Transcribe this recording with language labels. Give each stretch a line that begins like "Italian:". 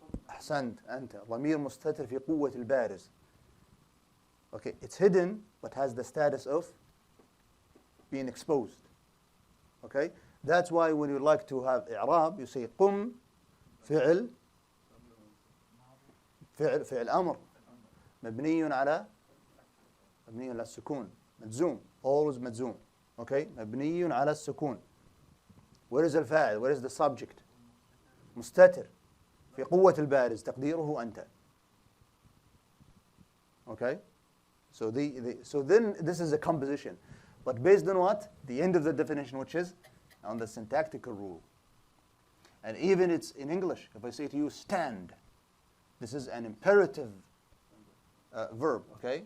Arabic: أحسنت أنت ضمير مستتر في قوة البارز.
English: Okay, it's hidden but has the status of being exposed. Okay, that's why when you like to have إعراب, you say
Arabic: قم فعل أمر مبني على السكون مجزوم,
English: always مجزوم. Okay,
Arabic: مبني على السكون.
English: Where is الفاعل? Where is the subject?
Arabic: مستتر في قوة البارز تقديره أنت.
English: Okay, so so then this is a composition, but based on what? The end of the definition, which is on the syntactical rule. And even it's in English. If I say to you, stand, this is an imperative verb, okay?